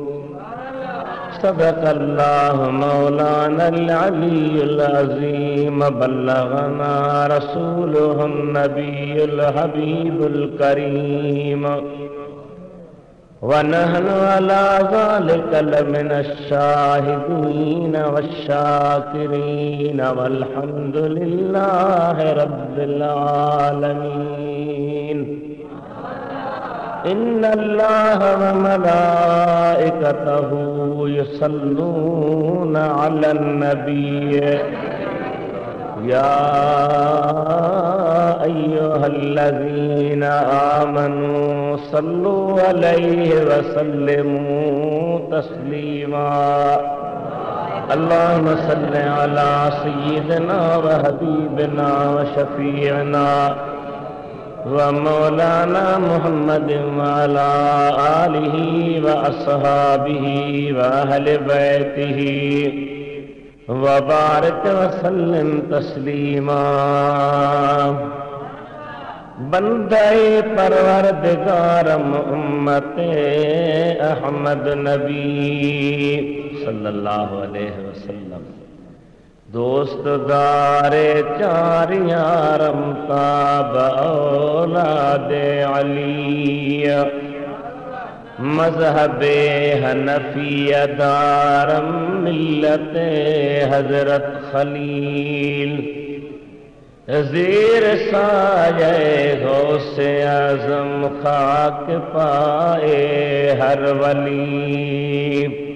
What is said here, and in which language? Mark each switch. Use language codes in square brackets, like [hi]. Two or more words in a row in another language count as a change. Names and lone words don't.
[ar] صدق الله مولانا العلي العظيم وبلغنا رسوله النبي الحبيب الكريم ونحن على ذلك لمن الشاهدين والشاكرين والحمد لله رب العالمين. إن الله وملائكته يصلون على النبي يا أيها الذين آمنوا صلوا عليه وسلموا تسليما. اللهم صل على سيدنا وحبيبنا وشفيعنا ومولانا محمد وعلى آله وأصحابه وأهل بيته وبارك وسلم تسليما. [fa] بندهٔ پروردگارم امت احمد نبی [ar] صلى الله عليه وسلم [fa] دوستدار چار یارم تابع اولاد علی مذهب حنفیه دارم ملت حضرت خلیل زیر سایه غوث اعظم خاک پای هر ولی.